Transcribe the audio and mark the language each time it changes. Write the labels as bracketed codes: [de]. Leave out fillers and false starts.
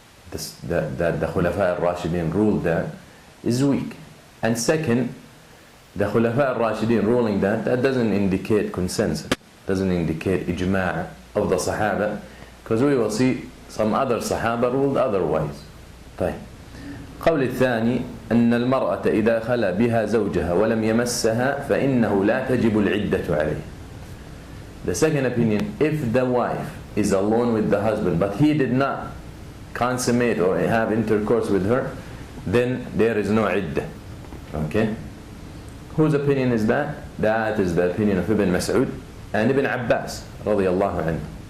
[en] The Khulafa al-Rashidin ruled that is weak. And second, the Khulafa al-Rashidin ruling that doesn't indicate consensus, doesn't indicate ijma' of the Sahaba, because we will see some other Sahaba ruled otherwise. [ar] طيب. قول الثاني أن المرأة إذا خلا بها زوجها ولم يمسها فإنه لا تجب العدة عليه. [en] The second opinion, if the wife is alone with the husband but he did not consummate or have intercourse with her, then there is no iddah. Okay? Whose opinion is that? That is the opinion of Ibn Mas'ud and Ibn Abbas radiyallahu anhu.